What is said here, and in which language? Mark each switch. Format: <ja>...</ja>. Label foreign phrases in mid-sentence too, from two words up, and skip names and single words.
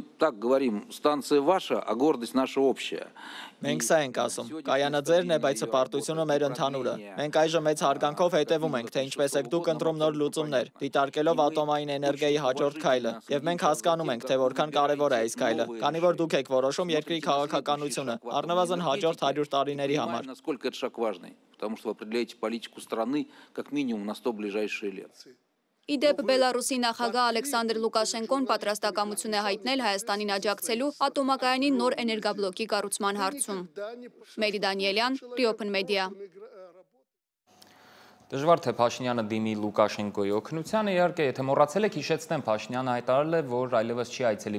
<hy>Մենք սա ենք ասում։ Կայանը ձերն է, բայց հպարտությունը մեր ընդհանուրը։ Մենք այժմ մեծ հարգանքով հետևում ենք, թե ինչպես եք դուք ընտրում նոր լուծումներ, դիտարկելով ատոմային էներգիայի հաջորդ քայլը։ Եվ մենք հասկանում ենք, թե որքան կարևոր է այս քայլը, քանի որ դուք եք որոշում երկրի քաղաքականությունը, առնվազն հաջորդ 100 տարիների համար։</hy> <ru>Потому что вы определяете политику страны как минимум на 100 ближайшие лет.</ru> <hy>Իդեպ Բելարուսի նախագահ Ալեքսանդր Լուկաշենկոն պատրաստակամություն է հայտնել Հայաստանին աջակցելու ատոմակայանի նոր էներգաբլոկի կառուցման հարցում։ Մերի Դանիելյան, Ռիոփեն մեդիա։ Դժվար թե Փաշինյանը դիմի Լուկաշենկոյի օգնությանը, իհարկե, եթե մոռացել եք, հիշեցնեմ, Փաշինյանը հայտարարել է, որ այլևս չի այցելի</hy>